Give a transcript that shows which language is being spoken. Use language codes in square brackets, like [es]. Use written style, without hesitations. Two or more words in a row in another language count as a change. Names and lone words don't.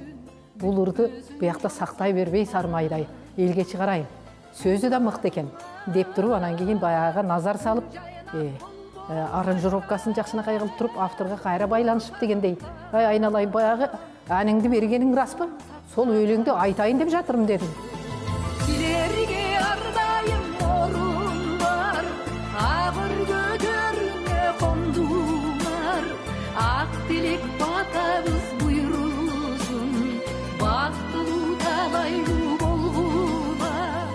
[ky] Бул ырды буякта сактай бербей сармайдай элге чыгарайын. Сөзү да мыкты экен деп туруп, анан кийин баягы назар салып, аранжировкасын жакшынакай кылып туруп, авторго кайра байланышып дегендей. Ай айналайын, баягы аныңды бергениң распы? [kk] Сол өлеңди айтайын деп жатырмын дедим. [ky] Силерге ардайым орун бар, агыр көтөрүңө кондуңар, ак тилек батабыз буйрусун, бактылуу талайлуу болгула.